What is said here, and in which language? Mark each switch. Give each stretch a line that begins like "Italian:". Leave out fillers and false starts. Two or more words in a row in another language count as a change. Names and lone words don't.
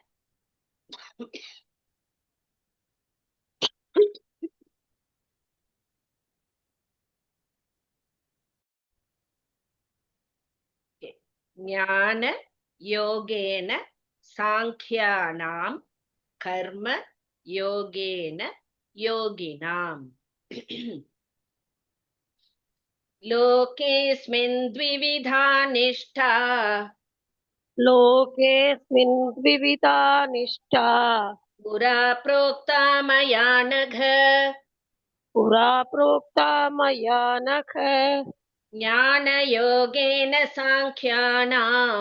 Sanskrit: ज्ञान योगेन साङ्ख्यानां कर्म योगेन योगिनाम्. लोकेऽस्मिन् द्विविधा निष्ठा. लोकेऽस्मिन् द्विविधा निष्ठा पुरा प्रोक्ता मया नघ. पुरा प्रोक्ता मया नघ. ज्ञानयोगेन साङ्ख्यानाम्